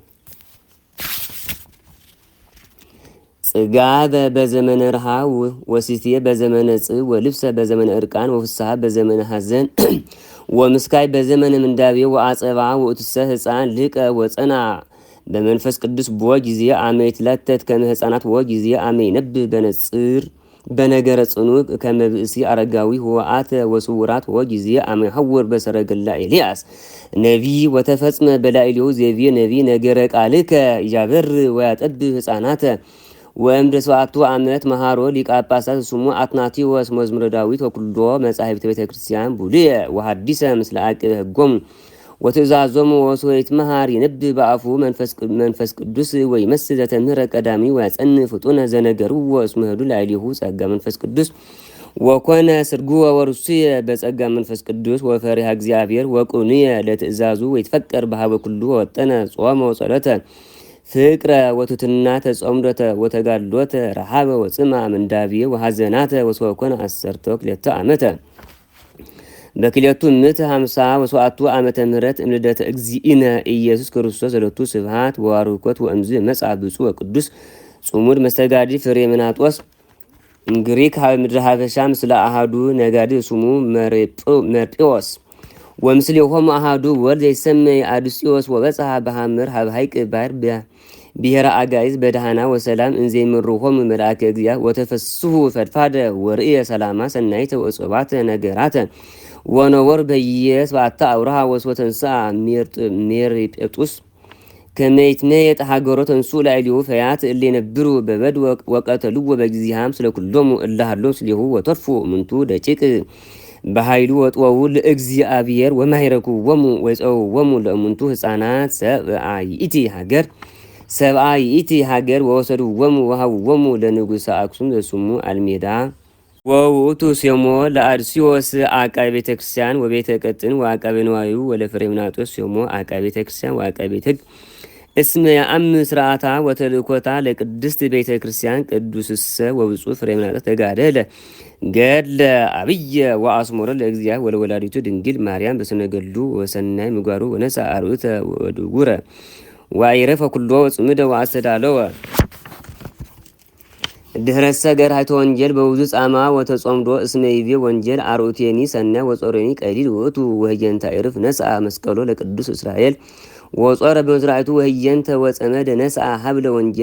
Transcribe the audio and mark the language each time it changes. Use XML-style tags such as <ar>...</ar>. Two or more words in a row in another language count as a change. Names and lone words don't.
<gez>ጽጋበ በዘመነ ረሃብ ወሲትየ በዘመነ ጽብ ወልብሰ በዘመነ እርቃን ወፍስሐ በዘመነ ሐዘን ወምስካይ በዘመነ ምንዳቤ ወአጸባ ወእትሰ ህፃን ልቀ ወጸና በመንፈስ ቅዱስ ቦ ጊዜ አመ ይትለተት ከመ ህፃናት ወ ጊዜ አመ ይነብብ በነጽር በነገረ ጽኑዕ ከመ ብእሲ አረጋዊ ወአተ ወስውራት ወ ጊዜ አመ ይሐውር በሰረገላ ኤልያስ ነቢይ ወተፈጽመ በላዕሌሁ ዘይቤ ነቢይ ነገረ ቃልከ ይጃበር ወያጠብ ህፃናተ ወእምደ 7 ዓመት መሃሮ ሊቀ ጳጳሳት ስሙ አትናቴዎስ መዝሙረ ዳዊት ወኩሎ መጻሕፍተ ቤተ ክርስቲያን ቡልየ ወሐዲሰ ምስለ አቅበ ሕጎሙ ወትእዛዞሙ ወሶይት መሃር ይነብብ በአፉ መንፈስ ቅዱስ ወይመስል ዘተምህረ ቀዳሚ ወያጸንዕ ፍጡነ ዘነገርዎ እስመ ሄዱ ላዕሌሁ ጸጋ መንፈስ ቅዱስ ወኮነ ስርጉወ ወርሱየ በጸጋ መንፈስ ቅዱስ ወፈሪሃ እግዚአብሔር ወቁንየ ለትእዛዙ ወይትፈቀር በሀበ ኩሉ ወጠነ ጾመ ወጸሎተ ፍቅረ ወትትና ተጾምዶተ ወተጋድሎተ ረሃበ ወጽማ ምንዳብየ ወሐዘናተ ወሶኮነ 12 ዓመተ በክልኤቱ ምዕተ 50 ወሰዓቱ ዓመተ ምህረት እምልደተ እግዚእነ ኢየሱስ ክርስቶስ ዘለቱ ስብሐት ወባርኮት ወእምዝ መጽአ ብፁዕ ወቅዱስ ጽሙድ መስተጋዲ ፍሬምናጦስ ግሪክ ሀበ ምድረ ሀበሻ ምስለ አሃዱ ነጋዲ ስሙ መርጴዎስ ወምስሌሆሙ አሃዱ ወልድ ዘይሰመይ አድስዮስ ወበጽሐ በሐመር ሀበ ሐይቅ ባሕር ብሔረ አጋይዝ በደህና ወሰላም እንዘይምርሆሙ መልአከ እግዚአብሔር ወተፈስሑ ፈድፋደ ወርእየ ሰላማ ሰናይተ ወእጽባተ ነገራተ ወነወር በየሰባተ አውራሃ ወስወተንሥአ ሜርጴጡስ ከመይትመየጥ ሀገሮ ተንሥኡ ላዕሌሁ ፈያት እለ ይነብሩ በበድ ወቀተልዎ በጊዜሃም ስለ ኩሎሙ እለ ሀሎሙ ስሌሁ ወተርፉ እሙንቱ ደቂቅ በኃይሉ ወጥወው ለእግዚአብሔር ወማይረኩዎሙ ወይጸውዎሙ ለእሙንቱ ህፃናት ሰብአ ይእቲ ሀገር ወወሰዱዎሙ ወሃብዎሙ ለንጉሠ አክሱም ዘስሙ አልሜዳ ወውእቱ ሴሞ ለአድስዮስ አቃቤ ቤተ ክርስቲያን ወቤተ ቀጥን ወአቃቤ ንዋዩ ወለፍሬምናጦስ ሴሞ አቃቤ ቤተ ክርስቲያን ወአቃቤ ቤተ ሕግ እስመ ያአምር ስርዓታ ወተልእኮታ ለቅድስት ቤተ ክርስቲያን ቅዱስሰ ወብፁዕ ፍሬምናጦስ ተጋደለ ገድለ አብየ ወአስሞረ ለእግዚአብሔር ወለወላዲቱ ድንግል ማርያም በስነ ገድሉ ወሰናይ ምግባሩ ወነሳ አርዑተ ወድጉረ ወአይረፈ ኩሎ ወጽምደ ወአስተዳለወ ድህረሰ ገርሃይተ ወንጀል በውዙ ጻማ ወተጾምዶ እስመ ይቤ ወንጀል አርዑቴኒ ሰናይ ወጾረኒ ቀሊል ውእቱ ወህየንተ አይርፍ ነስአ መስቀሎ ለቅዱስ እስራኤል ወጾረ በመዝራዕቱ ወህየንተ ወጸመደ ነስአ ሀብለ ወንጀል</gez>